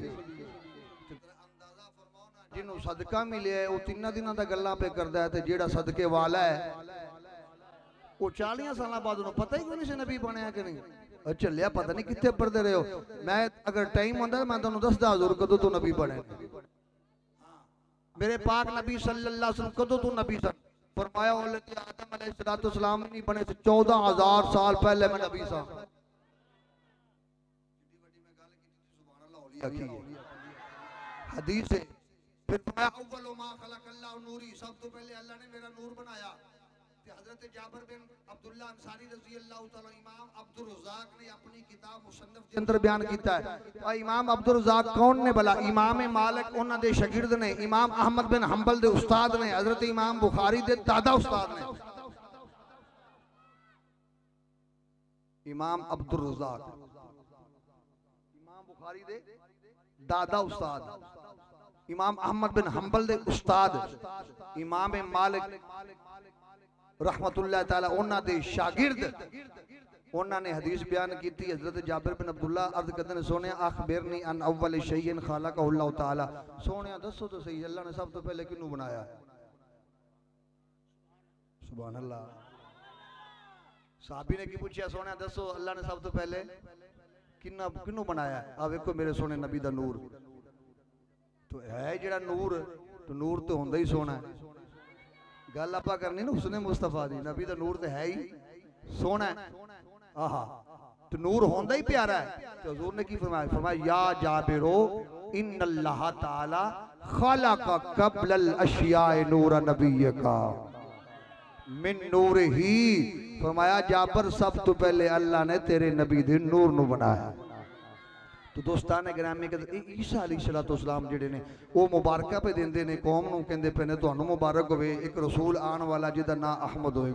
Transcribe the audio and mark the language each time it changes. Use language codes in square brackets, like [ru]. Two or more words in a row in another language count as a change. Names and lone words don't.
[pa] تے تیرا اندازہ فرماؤ نا، جنہوں صدقہ ملے ہے او 3 دناں دا گلاں پے کردا ہے، تے جیہڑا صدقے والا ہے او 40 سال بعد انہیں پتا ہی کوئی نہیں نبی بنیا کہ نہیں. چلیا پتا نہیں کتنے پڑھدے رہے ہو۔ میں اگر ٹائم ہوندا میں تہانوں دسدا حضور کدوں توں نبی بنے. میرے پاک نبی صلی اللہ علیہ وسلم کدوں توں نبی سن? فرمایا آدم علیہ السلام نہیں بنے 14,000 سال پہلے میں نبی سا. حدیث ہے. پھر [ar] أول ما خلق الله نوري, [pa] سب توں پہلے اللہ نے میرا نور بنایا. حضرت جابر بن عبداللہ انصاری رضی اللہ تعالیٰ، امام عبدالرزاق نے اپنی کتاب مصنف دے اندر بیان کیتا ہے. اور امام عبدالرزاق کون نے بھلا? امام مالک اوہناں دے شاگرد نے، امام احمد بن حنبل دے استاد نے، حضرت امام بخاری دے دادا استاد نے. امام عبدالرزاق امام بخاری دے دادا استاد، امام احمد بن حنبل دے استاد، امام مالک رحمۃ اللہ تعالیٰ اوہناں دے شاگرد. [ur] انہاں نے حدیث بیان کی تھی۔ حضرت جابر بن عبداللہ عرض کرتے ہیں، سوہنے [ar] أخبرني عن أول شيء خلقه الله تعالى, [pa] سوہنے دسو تاں سہی اللہ نے سب توں پہلے کنہوں بنایا? [ar] سبحان الله. [pa] صحابی نے کی پچھیا، سوہنے دسو اللہ نے سب توں پہلے کنہوں بنایا? آ ویکھو میرے سوہنے نبی دا نور تاں ہے جیہڑا نور، تاں نور تاں ہوندا ہی سوہنا ہے. گل آپ کرنی نا اوہنے مصطفیٰ دی، نبی دا نور تاں ہے ہی سوہنا ہے. آہا، تاں نور ہوندا ہی پیارا ہے. تاں حضور نے کی فرمایا؟ فرمایا [ar] يا جابر إن الله تعالى خلق قبل الأشياء نور نبيك من نوره. [pa] فرمایا جابر سب توں پہلے اللہ نے تیرے نبی دے نور نوں بنایا. تاں دوستان گرامی عیسیٰ علیہ السلام جیہڑے نے او مبارکاں پے دیندے نے قوم نوں، کہندے پے نے تہانوں مبارک ہووے، اک رسول آن والا جیہدا نام احمد ہووے گا.